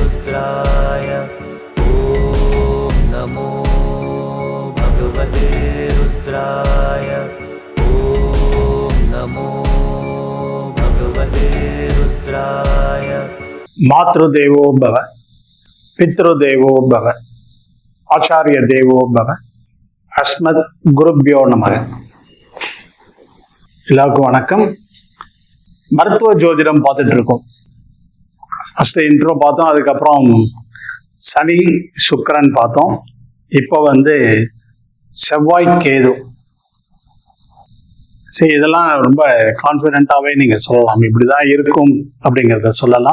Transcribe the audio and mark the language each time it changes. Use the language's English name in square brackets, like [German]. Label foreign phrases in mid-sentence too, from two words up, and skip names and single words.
[Sanskrit] रुद्राय ॐ नमो भगवते रुद्राय ॐ नमो भगवते रुद्राय। मातृदेवो भव, पितृदेवो भव, आचार्य देवो भव, अस्मत् गुरुभ्यो नमः. [Tamil] எல்லாருக்கும் வணக்கம். மருத்துவ ஜோதிடம் பார்த்துட்டு இருக்கோம். [English] first intro [Tamil] பார்த்தோம், அதுக்கப்புறம் சனி சுக்கிரன் பார்த்தோம். இப்போ செவ்வாய் கேது. சரி, இதெல்லாம் ரொம்ப கான்ஃபிடென்ட்டாகவே நீங்கள் சொல்லலாம், இப்படிதான் இருக்கும் அப்படிங்கிறத சொல்லலாம்.